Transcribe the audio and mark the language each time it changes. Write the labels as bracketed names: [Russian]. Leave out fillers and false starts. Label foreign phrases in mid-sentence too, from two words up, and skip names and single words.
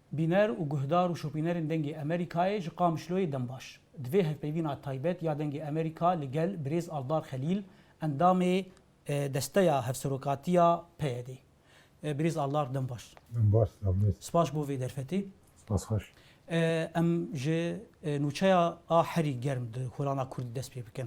[Kurdish] بینەر و گوهدار و شوپینەرن دەنگی ئەمریکایە ji قامشلۆی دەمباش divê hevpeyvîna taybet ya dengê Amerîka li gel Birêz Aldar Xelîl endamê desteya hevserokatiya PYD. Birêz Aldar Dembaş. Spas bo vê derfetê. Em ji nûçeya a herî germ di Kurana Kurdî dest pê bikin.